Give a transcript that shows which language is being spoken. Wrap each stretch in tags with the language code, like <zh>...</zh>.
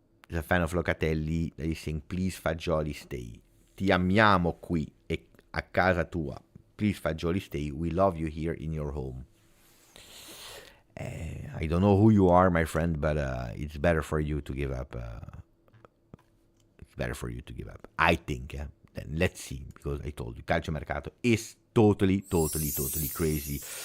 <en>There's a fan of Locatelli that is saying, please Fagioli stay.</en> <it>Ti amiamo qui e a casa tua.</it> <en>Please Fagioli stay. We love you here in your home. I don't know who you are, my friend, but it's better for you to give up. It's better for you to give up, I think. Then let's see, because I told you, Calcio Mercato is totally crazy.</en>